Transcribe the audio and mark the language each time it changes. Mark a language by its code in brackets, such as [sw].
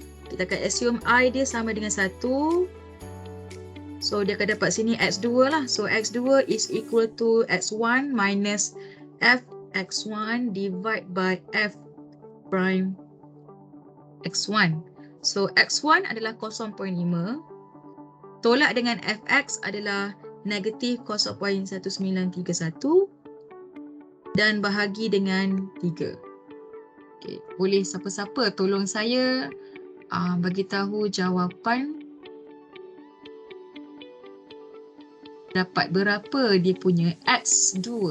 [ms] Kita akan assume I dia sama dengan 1. So dia akan dapat sini X2 lah. [en] So X2 is equal to X1 minus Fx1 divide by F prime X1. [ms] So X1 adalah 0.5. Tolak dengan Fx adalah negatif 0.1931 dan bahagi dengan 3. Okay. Boleh siapa-siapa tolong saya bagi tahu jawapan dapat berapa dia punya X2.